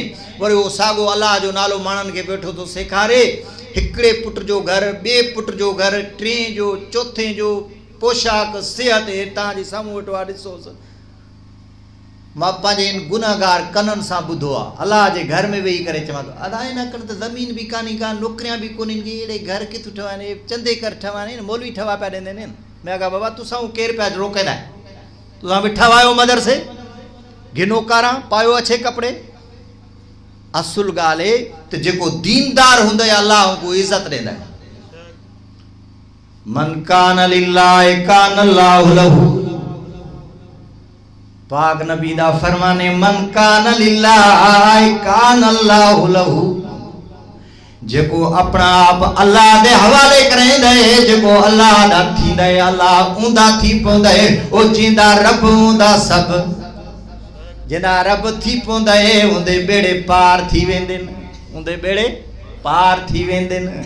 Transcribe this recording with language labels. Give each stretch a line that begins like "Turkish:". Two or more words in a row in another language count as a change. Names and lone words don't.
Sindhi: वरी उहो साॻियो अलाह जो नालो माण्हुनि खे वेठो थो सेखारे, हिकिड़े पुट जो घर, ॿिए पुट जो घर, टे जो, चौथे जो, पोशाक, सिहत, हे तव्हांजे साम्हूं वेठो आहे, ॾिसोसि। मां पंहिंजे इन गुनाहगार कननि सां ॿुधो आहे, अलाह जे घर में वेही करे चवां थो, अदा न कनि त ज़मीन बि कान्हे का, नौकिरियां बि कोन्हनि, अहिड़े घर किथां ठहिया आहिनि, चंदे कर ठहिया आहिनि, मौलवी ठवा पिया ॾींदा आहिनि। मैं कहा बाबा तुसां केरु पिया रोकंदा, तुसां बि ठवायो मदरसे, घिनो कारां पायो अच्छे कपिड़े। असुल ॻाल्हि आहे त जेको दीनदार हूंदो आहे अलाह को इज़त ॾींदा आहिनि।
Arabic: من كان لله كان الله له,
Saraiki: پاک نبی دا فرمانے,
Arabic: من كان لله كان الله له,
Saraiki: جیکو اپنا آپ اللہ دے حوالے کریندا ہے، جیکو اللہ دا تھیندا ہے، اللہ اوندا تھی پوندا ہے، او زندہ رب اوندا سب، زندہ رب تھی پوندا ہے، اوندے بیڑے پار تھی ویندے ن، اوندے بیڑے پار تھی ویندے ن, उंदे बेड़े पार थी वेंदे न।